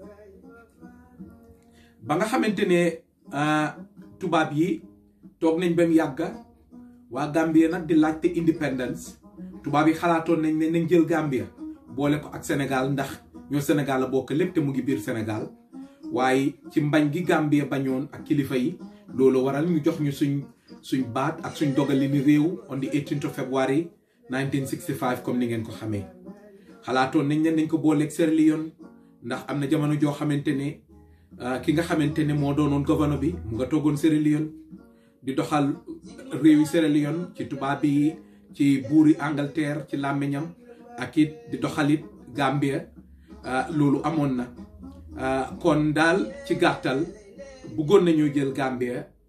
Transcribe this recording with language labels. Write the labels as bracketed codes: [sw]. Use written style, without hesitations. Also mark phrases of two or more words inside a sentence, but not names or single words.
[wo] ba nga xamante ne tubaab yi toog nañ ba mu yàgga waa Gambia nag di laajte independence tubaab yi xalaatoon nañ ne nañ jël Gambia boole ko ak Sénégal ndax ñoo Sénégal la bokk lépp te mu ngi biir Sénégal waaye ci mbañ gi Gambia bañoon ak kilifa yi loolu waral ñu jox ñu suñ baat ak suñ dogalini réew [en] on the 18th of February 1965 [wo] comme ni ngeen ko xamee xalaatoon nañ ne nañ ko booleeg Sierra Leone ndax am na jamono joo xamante ne ki nga xamante ne moo doonoon gouverneur bi mu nga toogoon Sierra Leone di doxal réewi Sierra Leone ci tubaab yi ci buuri Angleterre ci làmmiñam ak it di doxalit Gambia loolu amoon na kon daal ci gàttal bëggoon nañoo jël Gambia